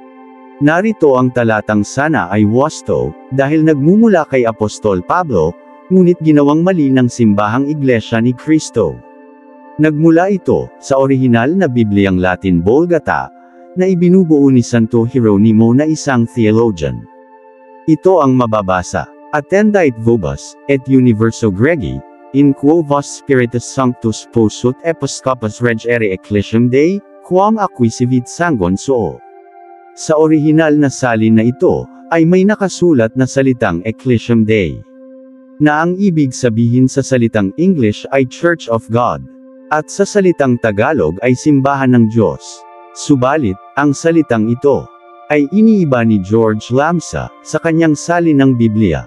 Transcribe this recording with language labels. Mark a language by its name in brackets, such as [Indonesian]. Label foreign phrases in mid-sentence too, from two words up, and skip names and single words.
[Filipino] Narito ang talatang sana ay wasto, dahil nagmumula kay Apostol Pablo, ngunit ginawang mali ng simbahang Iglesia ni Cristo. Nagmula ito, sa orihinal na Bibliang Latin Vulgata, na ibinubuo ni Santo Hieronimo na isang theologian. Ito ang mababasa. [Latin] Attendait vobis, et universo Gregi, in quo vos spiritus sanctus posut episcopus regere ecclesiam Dei, quam acquisivit sanguine suo. [Filipino] Sa orihinal na salin na ito, ay may nakasulat na salitang [Latin] Ecclesiam Dei, [Filipino] na ang ibig sabihin sa salitang English ay [English] Church of God. [Filipino] At sa salitang Tagalog ay simbahan ng Diyos. Subalit, ang salitang ito ay iniiba ni George Lambsa sa kanyang salin ng Biblia.